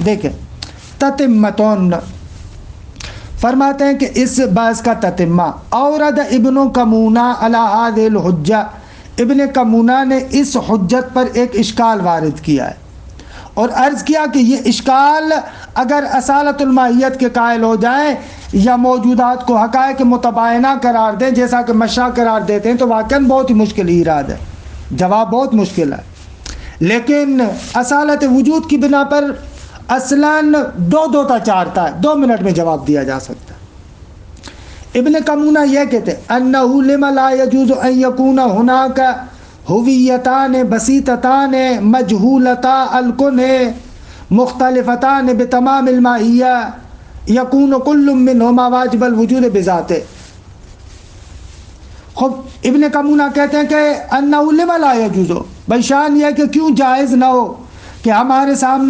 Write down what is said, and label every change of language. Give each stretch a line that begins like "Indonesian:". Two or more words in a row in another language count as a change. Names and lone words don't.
Urdu: دیکھیں تتمتون فرماتے ہیں کہ اس بحث کا تتمہ
Arabic: اورد ابن کمونہ علی هذه الحجہ،
Urdu: ابن کمونہ نے اس حجت پر ایک اشکال وارد کیا ہے اور عرض کیا کہ یہ اشکال اگر اصالت الماہیت کے قائل ہو جائیں یا موجودات کو حقائق متباینہ قرار دیں جیسا کہ مشاء قرار دیتے ہیں تو واقعاً بہت ہی مشکل ایراد ہے، جواب بہت مشکل ہے۔ لیکن اصالت وجود کی بنا پر اصلاً دو تا چار تا 2 منٹ میں جواب دیا جا سکتا ہے۔ ابن کمونہ یہ کہتے ہیں
Arabic: انہو لما لا یجوز ان یکون ہناک ہویتان بسیطتان مجہولتا الکن مختلفتان بتمام الماہیہ یکون کل منہما واجب الوجود بذاتے۔
Urdu: خب ابن کمونہ کہتے ہیں کہ
Arabic: انہو لما لا یجوز،
Urdu: بھائی شان یہ کہ کیوں جائز نہ ہو کہ ہمارے سامنے